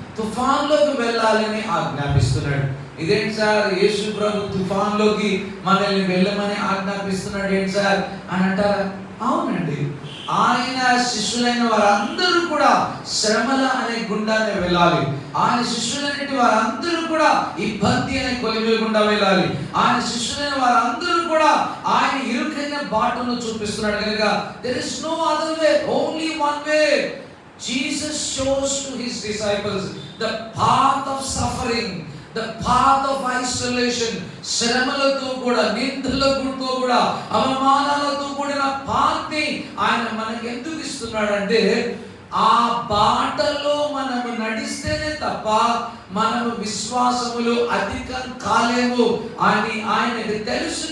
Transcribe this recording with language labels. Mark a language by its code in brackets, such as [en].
[te] తుఫాన్లోకి వెళ్ళాలని ఆజ్ఞాపిస్తున్నాడు. ఇదేంటి సార్, యేసు ప్రభు తుఫాన్లోకి మనల్ని వెళ్ళమని ఆజ్ఞాపిస్తున్నాడు ఏంటి సార్ అని అంటారా? అవునండి, ఆయన శిష్యులైన వారందరూ కూడా శ్రమల అనే గుండానే వెళ్ళాలి. ఆయన శిష్యులైన వారందరూ కూడా ఇబ్బంది అనే కొలిమి గుండా వెళ్ళాలి. ఆయన శిష్యులైన వారందరూ కూడా ఆయన ఇరుకైన బాటను చూపిస్తున్నాడు. కనుక [en] there is no other way, only one way. Jesus shows to his disciples the path of suffering, the path of isolation. [te] శ్రమలతో కూడా, నిందలతో కూడా, అవమానాలతో కూడిన పాత్ని ఆయన మనకి ఎందుకు ఇస్తున్నాడంటే, ఆ బాటలో మనము నడిస్తేనే తప్ప మనము విశ్వాసములు అధికం కాలేము అని ఆయనకి తెలుసు.